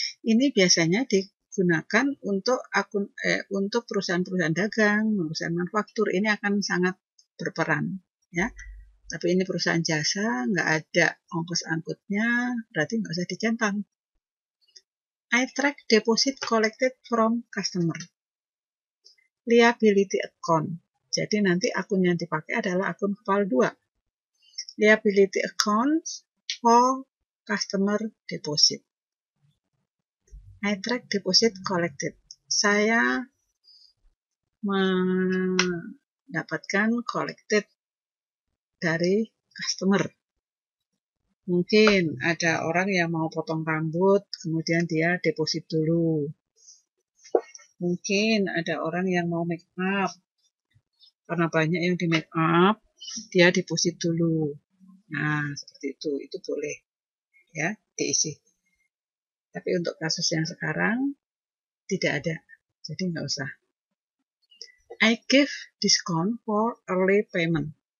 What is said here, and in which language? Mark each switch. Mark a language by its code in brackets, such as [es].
[id] Ini biasanya digunakan untuk untuk perusahaan-perusahaan dagang, perusahaan manufaktur. Ini akan sangat berperan, ya. Tapi ini perusahaan jasa, nggak ada ongkos angkutnya, berarti nggak usah dicentang. [en] I track deposit collected from customer. Liability account. [id] Jadi nanti akun yang dipakai adalah akun kepala 2. [en] Liability account for customer deposit. I track deposit collected. [id] Saya mendapatkan collected dari customer. Mungkin ada orang yang mau potong rambut, kemudian dia deposit dulu. Mungkin ada orang yang mau make up, karena banyak yang di make up, dia deposit dulu. Nah, seperti itu boleh ya diisi. Tapi untuk kasus yang sekarang tidak ada, jadi nggak usah. [en] I give discount for early payment.